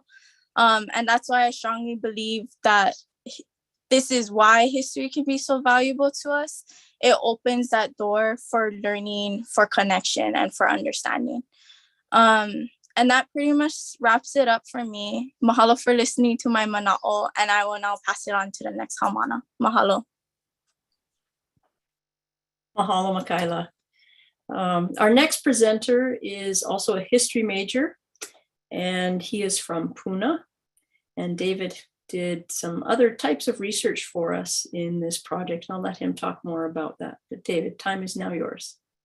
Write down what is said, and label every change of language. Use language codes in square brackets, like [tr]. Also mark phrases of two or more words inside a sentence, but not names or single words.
[en] And that's why I strongly believe that this is why history can be so valuable to us. It opens that door for learning, for connection, and for understanding. And that pretty much wraps it up for me. Mahalo for listening to my mana'o, and I will now pass it on to the next haumana. Mahalo. Mahalo, Makaila. Our next presenter is also a history major, and he is from Puna. And David did some other types of research for us in this project. And I'll let him talk more about that. But David, time is now yours.